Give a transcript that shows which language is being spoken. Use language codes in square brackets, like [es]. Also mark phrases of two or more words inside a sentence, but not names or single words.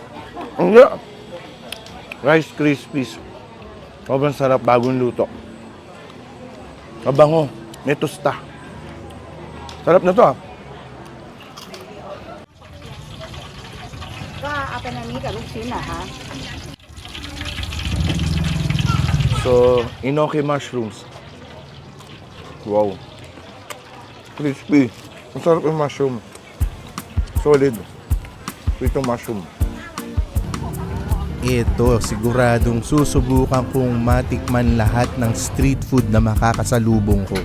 [en] Rice Krispies. [tl] Sobrang sarap, bagong luto. Mabango, may tusta. Sarap na to ah. Apa na ni [th] กับลูกชิ้นเหรอคะ [en] So, enoki mushrooms. Wow. Crispy. [tl] Masarap yung mushroom. Solid. Itong mushroom. Ito, siguradong susubukan kong matikman lahat ng street food na makakasalubong ko.